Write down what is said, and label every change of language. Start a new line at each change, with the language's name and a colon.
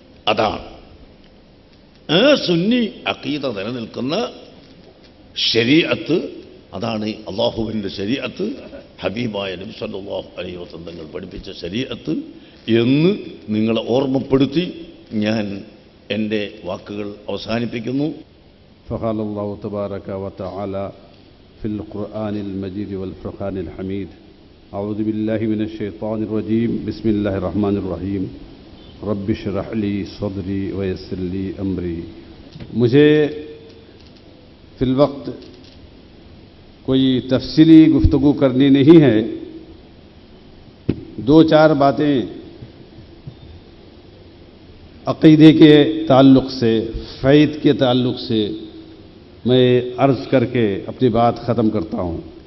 Malayalam: അതാണ് ആ സുന്നി അഖീദ നിലനിൽക്കുന്ന ശരീഅത്ത്. അതാണ് അല്ലാഹുവിൻ്റെ ശരീഅത്ത്, ഹബീബായ നബി സല്ലല്ലാഹു അലൈഹി വസല്ലം തങ്ങൾ പഠിപ്പിച്ച ശരീഅത്ത് എന്ന് നിങ്ങളെ ഓർമ്മപ്പെടുത്തി ഞാൻ എൻ്റെ വാക്കുകൾ അവസാനിപ്പിക്കുന്നു.
Arabic: فقال الله تبارك وتعالى في القرآن المجيد والفرقان الحميد أعوذ بالله من الشيطان الرجيم بسم الله الرحمن الرحيم رب اشرح لي صدري ويسر لي أمري.
Urdu: مجھے فی الوقت کوئی تفصیلی گفتگو کرنی نہیں ہے. 2-4 باتیں عقیدے کے تعلق سے، فیض کے تعلق سے میں عرض کر کے اپنی بات ختم کرتا ہوں.